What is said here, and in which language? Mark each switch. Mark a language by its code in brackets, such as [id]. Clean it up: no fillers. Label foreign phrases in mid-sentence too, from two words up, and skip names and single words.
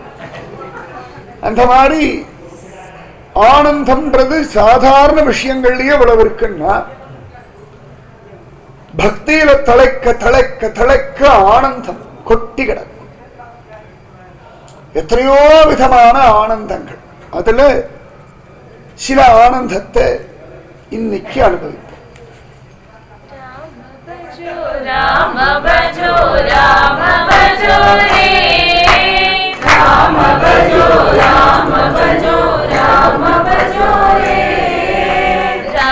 [ta] அந்த மாதிரி ஆனந்தம்ன்றது சாதாரண விஷயங்கள்லயே இவ்வளவு இருக்குன்னா பக்தியில தலைக்க தலைக்க தலைக்க ஆனந்தம் கொட்டி கிடக்கும். எத்தனையோ விதமான ஆனந்தங்கள், அதுல சில ஆனந்தத்தை இன்னைக்கு அனுபவிப்போம். [hi] राम भजो राम भजो रे राम भजो राम भजो राम भजो रे